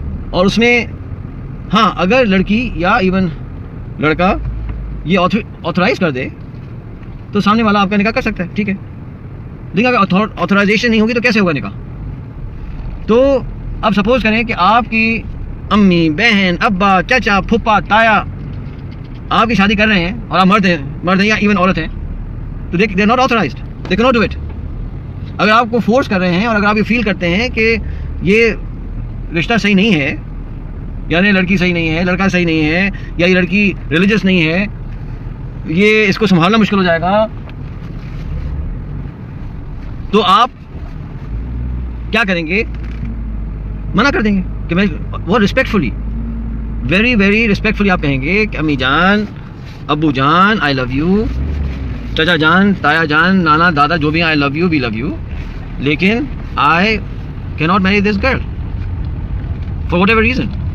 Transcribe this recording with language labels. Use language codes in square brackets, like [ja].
[ur] اور اس میں ہاں اگر لڑکی یا ایون لڑکا یہ آتھورائز کر دے تو سامنے والا آپ کا نکاح کر سکتا ہے. ٹھیک ہے. لیکن اگر آتھورائزیشن نہیں ہوگی تو کیسے ہوگا نکاح؟ تو اب سپوز کریں کہ آپ کی امی, بہن, ابا, چچا, پھپھا, تایا آپ کی شادی کر رہے ہیں اور آپ مرد ہیں یا ایون عورت ہیں, تو [en] they are not authorized, they cannot do it. [ur] اگر آپ کو فورس کر رہے ہیں اور اگر آپ یہ فیل کرتے ہیں کہ یہ رشتہ صحیح نہیں ہے، یعنی لڑکی صحیح نہیں ہے، لڑکا صحیح نہیں ہے، یا یہ لڑکی ریلیجس نہیں ہے، یہ اس کو سنبھالنا مشکل ہو جائے گا، تو آپ کیا کریں گے؟ منع کر دیں گے کہ میں بہت ریسپیکٹفلی، ویری ویری ریسپیکٹفلی آپ کہیں گے کہ امی جان، ابو جان، [en] I love you, [ur] چچا جان، تایا جان، نانا، دادا، جو بھی [en] I love you, we love you, [ur] لیکن [en] I کی not marry this girl for whatever reason.